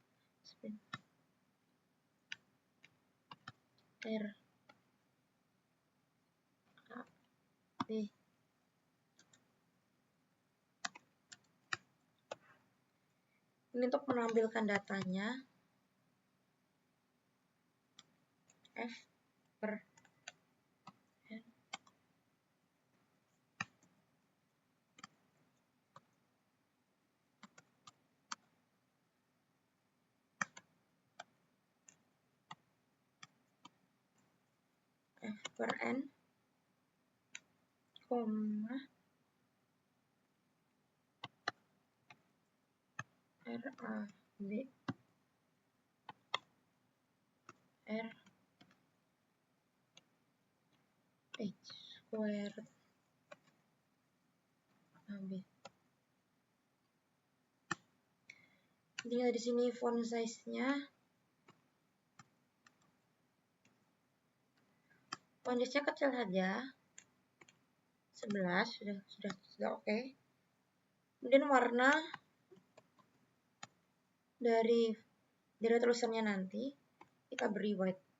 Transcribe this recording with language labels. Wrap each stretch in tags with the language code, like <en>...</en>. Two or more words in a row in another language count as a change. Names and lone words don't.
<id>R A B. Ini untuk menampilkan datanya F per N. F per N, koma R A B R H squared AB. Tinggal di sini</id> <en>font size-</en> <id>nya.</id> <en>Font size-</en> <id>nya kecil saja. 11 sudah oke. Kemudian warna dari tulisannya nanti kita beri white.</id>